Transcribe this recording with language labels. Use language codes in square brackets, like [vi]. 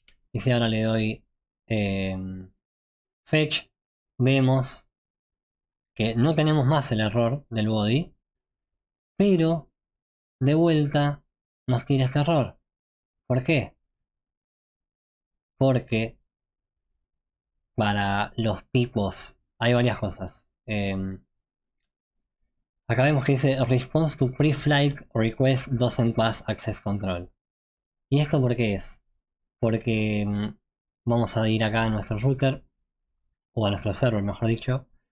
[es] Y si ahora le doy fetch, vemos que no tenemos más el error del body, pero de vuelta nos tira este error. ¿Por qué? Porque para los tipos hay varias cosas. Acá vemos que dice [en] response to pre-flight request doesn't pass access control. [es] ¿Y esto por qué es? Porque vamos a ir acá a nuestro router, o a nuestro server mejor dicho.